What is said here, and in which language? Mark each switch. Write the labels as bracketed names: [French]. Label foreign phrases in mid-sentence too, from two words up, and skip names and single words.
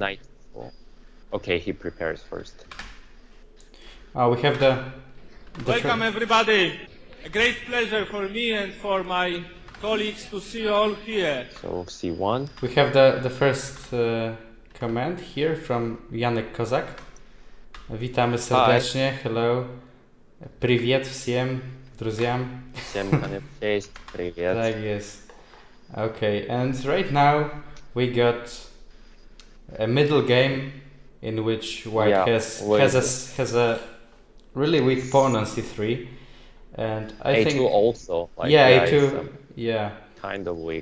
[English] knight. Okay, he prepares first. We have the Welcome everybody. A great pleasure for me and for my colleagues to see you all here. So C1. we have the first comment here from Janek Kozak. [Polish] Witamy serdecznie. [Russian] Hello. Привет всем друзьям. Всем cześć, привет. [Polish] Tak jest. [English] Okay, and right now we got a middle game in which white has a really weak pawn on c3, and I A2 think also. A2, it's, kind of weak.